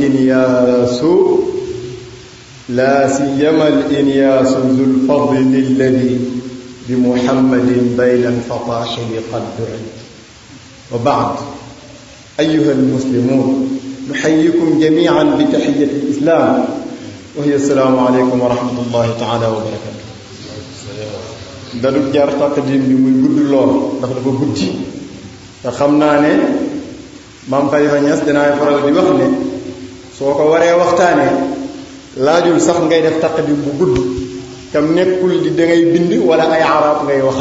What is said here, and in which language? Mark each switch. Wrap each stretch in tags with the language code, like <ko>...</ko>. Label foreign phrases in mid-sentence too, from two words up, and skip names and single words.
<ar>الإنياس ذو الفضل الذي بمحمد بين الفطاحل قد دعي. وبعد، أيها المسلمون، نحييكم جميعا بتحية الإسلام وهي السلام عليكم ورحمة الله تعالى وبركاته.</ar> <wo>dalu jar taqdim bi muy gudd lool ndax dafa guddi te xam naa ne maam Khalifa Niass dinaay faral di wax ne soo ko waree waxtaanee laajul sax ngay def taqdim bu gudd tam nekkul di da ngay bind wala ay arab ngay waxal.</wo>